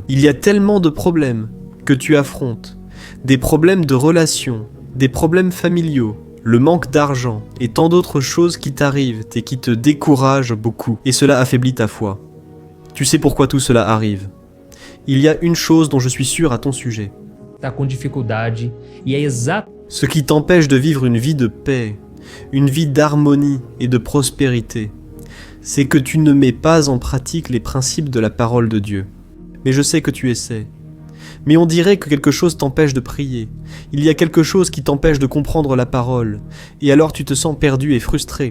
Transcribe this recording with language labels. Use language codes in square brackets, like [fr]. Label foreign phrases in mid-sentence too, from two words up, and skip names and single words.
[fr] Il y a tellement de problèmes que tu affrontes, des problèmes de relations, des problèmes familiaux, le manque d'argent et tant d'autres choses qui t'arrivent et qui te découragent beaucoup, et cela affaiblit ta foi. Tu sais pourquoi tout cela arrive? Il y a une chose dont je suis sûr à ton sujet. [pt] Tá com dificuldade e é exato. [fr] Ce qui t'empêche de vivre une vie de paix, une vie d'harmonie et de prospérité, c'est que tu ne mets pas en pratique les principes de la parole de Dieu. Mais je sais que tu essaies. Mais on dirait que quelque chose t'empêche de prier. Il y a quelque chose qui t'empêche de comprendre la parole. Et alors tu te sens perdu et frustré.